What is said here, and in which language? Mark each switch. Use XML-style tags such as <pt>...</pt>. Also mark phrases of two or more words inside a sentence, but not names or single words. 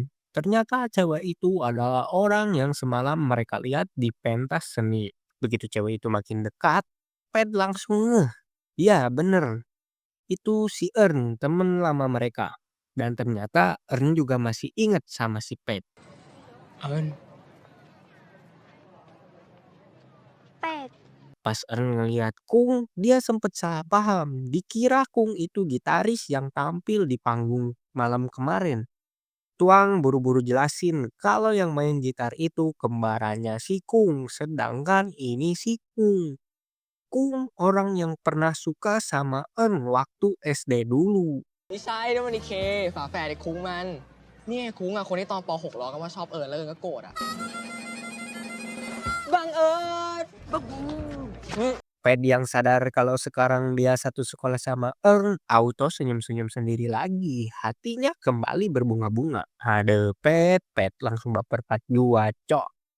<id>Ternyata cewek itu adalah orang yang semalam mereka lihat di pentas seni. Begitu cewek itu makin dekat, Pet langsung ngeh. Ya bener, itu si Ern, temen lama mereka. Dan ternyata Ern juga masih inget sama si Pet. เอิญ เป็ด Pas Ern ngeliat Kung, dia sempet salah paham. Dikira Kung itu gitaris yang tampil di panggung malam kemarin. Tuang buru-buru jelasin kalau yang main gitar itu kembarannya si Kung, sedangkan ini si Kung. Kung orang yang pernah suka sama Ern waktu SD dulu.</id> <th>ไม่ใช่นั่นมันไอเค ฝาแฝดไอคุ้งมัน เนี่ยคุ้งอ่ะ คนที่ตอนป .6 ล้อกันว่าชอบเอิญแล้วเอิญก็โกรธอ่ะ บังเอิญบัง</th> <id>Ped yang sadar kalau sekarang dia satu sekolah sama Ern, auto senyum-senyum sendiri lagi. Hatinya kembali berbunga-bunga. Ada Ped langsung baper 42, cok.</id>